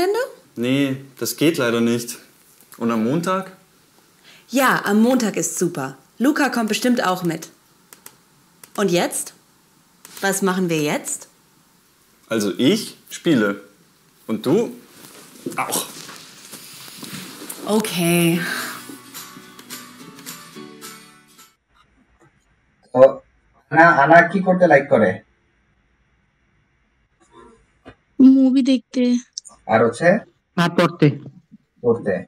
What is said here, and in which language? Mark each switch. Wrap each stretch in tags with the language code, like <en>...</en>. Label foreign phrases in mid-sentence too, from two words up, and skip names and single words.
<de>Nee, das geht leider nicht. Und am Montag? Ja, am Montag ist super. Luca kommt bestimmt auch mit. Und jetzt? Was machen wir jetzt? Also ich spiele. Und du? Auch. Okay.</de> <bn>তো আনা কি করতে লাইক করে? মুভি দেখতে, আর হচ্ছে আর পড়তে পড়তে। আর</bn>